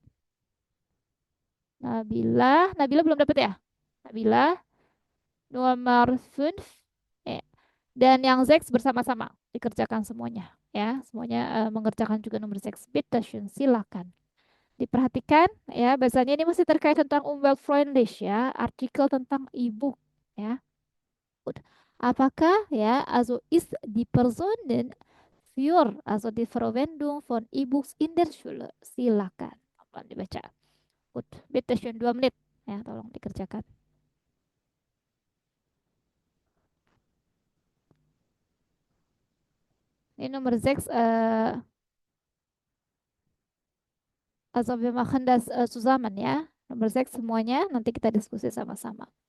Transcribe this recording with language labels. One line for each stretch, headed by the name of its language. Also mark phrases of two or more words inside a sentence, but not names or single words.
Indonesian: Nabila. Nabila belum dapat ya? Nabila. Nomor 5. Dan yang seks bersama-sama dikerjakan semuanya ya, semuanya mengerjakan juga nomor seks.
German: Bitte schön,
Indonesian: silakan. Diperhatikan ya, bahasanya ini masih terkait tentang umweltfreundlich ya, artikel tentang e-book ya.
German: Gut.
Indonesian: Apakah ya,
German: also ist die Personen für also die Verwendung von E-Books in der Schule?
Indonesian: Silakan. Apa dibaca?
German: Gut, bitte schön
Indonesian: 2 menit ya, tolong dikerjakan. Ini nomor 6
German: also wir machen das zusammen
Indonesian: ya. Nomor 6 semuanya nanti kita diskusi sama-sama.